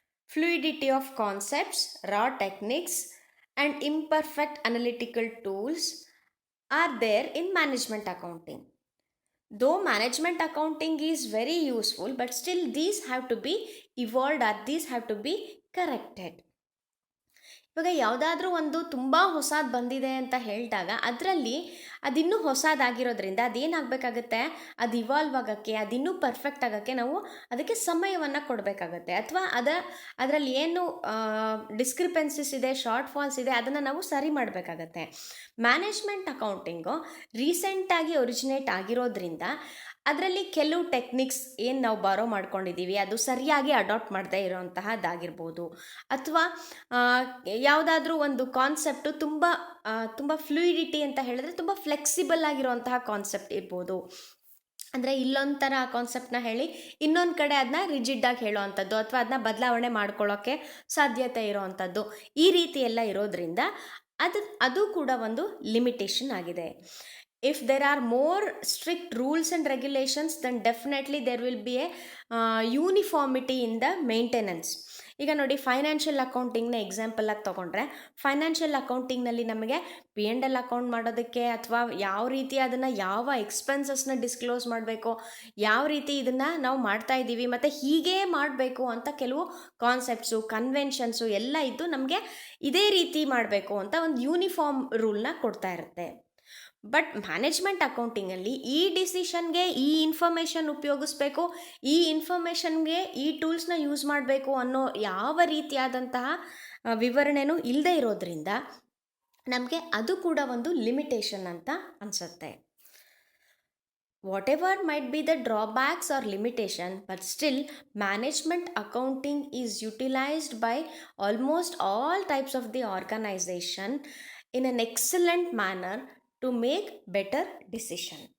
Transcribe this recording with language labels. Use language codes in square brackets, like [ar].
[en] Fluidity of concepts, raw techniques and imperfect analytical tools are there in management accounting. Though management accounting is very useful, but still these have to be evolved or these have to be corrected. [kn] ಇವಾಗ ಯಾವುದಾದ್ರೂ ಒಂದು ತುಂಬ ಹೊಸದು ಬಂದಿದೆ ಅಂತ ಹೇಳಿದಾಗ ಅದರಲ್ಲಿ ಅದಿನ್ನೂ ಹೊಸದಾಗಿರೋದ್ರಿಂದ ಅದೇನಾಗಬೇಕಾಗತ್ತೆ, ಅದು ಇವಾಲ್ವ್ ಆಗೋಕ್ಕೆ, ಅದಿನ್ನೂ ಪರ್ಫೆಕ್ಟ್ ಆಗೋಕ್ಕೆ ನಾವು ಅದಕ್ಕೆ ಸಮಯವನ್ನು ಕೊಡಬೇಕಾಗತ್ತೆ. ಅಥವಾ ಅದರಲ್ಲಿ ಏನು ಡಿಸ್ಕ್ರಿಪೆನ್ಸಿಸ್ ಇದೆ, ಶಾರ್ಟ್ ಫಾಲ್ಸ್ ಇದೆ, ಅದನ್ನು ನಾವು ಸರಿ ಮಾಡಬೇಕಾಗತ್ತೆ. ಮ್ಯಾನೇಜ್ಮೆಂಟ್ ಅಕೌಂಟಿಂಗು ರೀಸೆಂಟಾಗಿ ಒರಿಜಿನೇಟ್ ಆಗಿರೋದ್ರಿಂದ ಅದರಲ್ಲಿ ಕೆಲವು ಟೆಕ್ನಿಕ್ಸ್ ಏನು ನಾವು ಬಾರೋ ಮಾಡ್ಕೊಂಡಿದ್ದೀವಿ ಅದು ಸರಿಯಾಗಿ ಅಡಾಪ್ಟ್ ಮಾಡದೇ ಇರೋಂತಹದ್ದಾಗಿರ್ಬೋದು, ಅಥವಾ ಯಾವುದಾದ್ರೂ ಒಂದು ಕಾನ್ಸೆಪ್ಟು ತುಂಬ ಫ್ಲೂಯಿಡಿಟಿ ಅಂತ ಹೇಳಿದ್ರೆ ತುಂಬ ಫ್ಲೆಕ್ಸಿಬಲ್ ಆಗಿರೋಂತಹ ಕಾನ್ಸೆಪ್ಟ್ ಇರ್ಬೋದು. ಅಂದರೆ ಇಲ್ಲೊಂಥರ ಕಾನ್ಸೆಪ್ಟನ್ನ ಹೇಳಿ ಇನ್ನೊಂದು ಕಡೆ ಅದನ್ನ ರಿಜಿಡ್ಡಾಗಿ ಹೇಳೋ ಅಂಥದ್ದು, ಅಥವಾ ಅದನ್ನ ಬದಲಾವಣೆ ಮಾಡ್ಕೊಳ್ಳೋಕ್ಕೆ ಸಾಧ್ಯತೆ ಇರೋವಂಥದ್ದು, ಈ ರೀತಿ ಎಲ್ಲ ಇರೋದ್ರಿಂದ ಅದು ಕೂಡ ಒಂದು ಲಿಮಿಟೇಷನ್ ಆಗಿದೆ. [en] If there are more strict rules and regulations, then definitely there will be a uniformity in the maintenance. [kn] ಈಗ ನೋಡಿ, ಫೈನಾನ್ಷಿಯಲ್ ಅಕೌಂಟಿಂಗ್ನ ಎಕ್ಸಾಂಪಲ್ ಆಗಿ ತೊಗೊಂಡ್ರೆ, ಫೈನಾನ್ಷಿಯಲ್ ಅಕೌಂಟಿಂಗ್ನಲ್ಲಿ ನಮಗೆ P&L ಅಕೌಂಟ್ ಮಾಡೋದಕ್ಕೆ ಅಥವಾ ಯಾವ ರೀತಿ ಅದನ್ನು ಯಾವ ಎಕ್ಸ್ಪೆನ್ಸಸ್ನ ಡಿಸ್ಕ್ಲೋಸ್ ಮಾಡಬೇಕು, ಯಾವ ರೀತಿ ಇದನ್ನು ನಾವು ಮಾಡ್ತಾ ಇದ್ದೀವಿ ಮತ್ತು ಹೀಗೇ ಮಾಡಬೇಕು ಅಂತ ಕೆಲವು ಕಾನ್ಸೆಪ್ಟ್ಸು, ಕನ್ವೆನ್ಷನ್ಸು ಎಲ್ಲ ಇದ್ದು ನಮಗೆ ಇದೇ ರೀತಿ ಮಾಡಬೇಕು ಅಂತ ಒಂದು ಯೂನಿಫಾರ್ಮ್ ರೂಲ್ನ ಕೊಡ್ತಾ ಇರುತ್ತೆ. ಬಟ್ ಮ್ಯಾನೇಜ್ಮೆಂಟ್ ಅಕೌಂಟಿಂಗಲ್ಲಿ ಈ ಡಿಸಿಷನ್ಗೆ ಈ ಇನ್ಫಾರ್ಮೇಷನ್ ಉಪಯೋಗಿಸ್ಬೇಕು, ಈ ಇನ್ಫಾರ್ಮೇಷನ್ಗೆ ಈ ಟೂಲ್ಸ್ನ ಯೂಸ್ ಮಾಡಬೇಕು ಅನ್ನೋ ಯಾವ ರೀತಿಯಾದಂತಹ ವಿವರಣೆನೂ ಇಲ್ಲದೆ ಇರೋದ್ರಿಂದ ನಮಗೆ ಅದು ಕೂಡ ಒಂದು ಲಿಮಿಟೇಷನ್ ಅಂತ ಅನಿಸುತ್ತೆ. [en] Whatever might be the drawbacks or limitation, but still management accounting is utilized by almost all types of the organization in an excellent manner to make better decision.